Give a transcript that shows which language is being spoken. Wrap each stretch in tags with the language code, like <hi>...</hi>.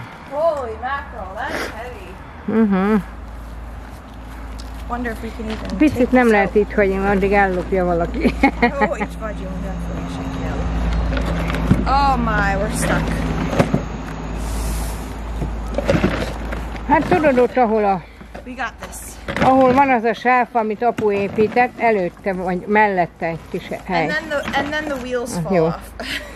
<en>Holy mackerel, that is heavy. Wonder if we can even</en> <hu>Picit nem lehet itt, hogy addig ellopja valaki. Jó, itt vagyunk, nem fogja senki ellopni.</hu> <en>Oh my, we're stuck.</en> <hu>Hát tudod ott, ahol</hu> <en>We got this.</en> <hu>ahol van az a sáv, amit apu épített, előtte vagy mellette egy kis hely.</hu> <en>And then the wheels fall off.</en>